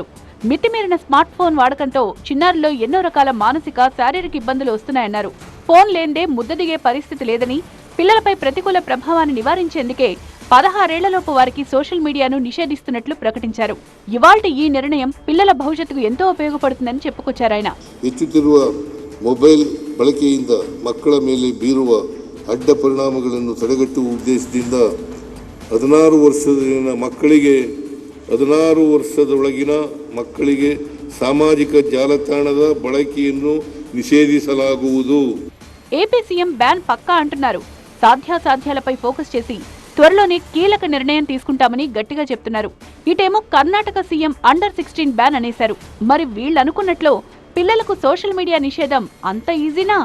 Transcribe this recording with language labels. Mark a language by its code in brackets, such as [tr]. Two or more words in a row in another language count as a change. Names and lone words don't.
[te] మితిమీరిన స్మార్ట్ ఫోన్ వాడకంతో చిన్నారుల్లో ఎన్నో రకాల మానసిక, శారీరక ఇబ్బందులు వస్తున్నాయన్నారు. ఫోన్ లేందే ముద్ద దిగే పరిస్థితి లేదని, పిల్లలపై ప్రతికూల ప్రభావాన్ని నివారించేందుకే 16 ఏళ్లలోపు వారికి [en] social mediaను [te] నిషేధిస్తున్నట్లు ప్రకటించారు. ఇవాల్టి ఈ నిర్ణయం పిల్లల భవిష్యత్తుకు ఎంతో ఉపయోగపడుతుందని చెప్పుకొచ్చారాయన. [kn] ಹೆಚ್ಚುತ್ತಿರುವ ಮೊಬೈಲ್ ಬಳಕೆಯಿಂದ ಮಕ್ಕಳ ಮೇಲೆ ಬೀರುವ ಅಡ್ಡ ಪರಿಣಾಮಗಳನ್ನು ತಡೆಗಟ್ಟುವ ಉದ್ದೇಶದಿಂದ 16 ವರ್ಷದೊಳಗಿನ ಮಕ್ಕಳಿಗೆ ಸಾಮಾಜಿಕ ಜಾಲತಾಣದ ಬಳಕೆಯನ್ನು నిషేధిಸಲಾಗುವುದು. [te] ఏపీ సీఎం బ్యాన్ పక్కా అంటున్నారు. సాధ్యాసాధ్యాలపై ఫోకస్ చేసి త్వరలోనే కీలక నిర్ణయం తీసుకుంటామని గట్టిగా చెప్తున్నారు. ఇటేమో కర్ణాటక సీఎం [en] under 16 ban [te] అనేశారు. మరి వీళ్ళనుకున్నట్లు పిల్లలకు [en] social media [te] నిషేధం అంత ఈజీనా?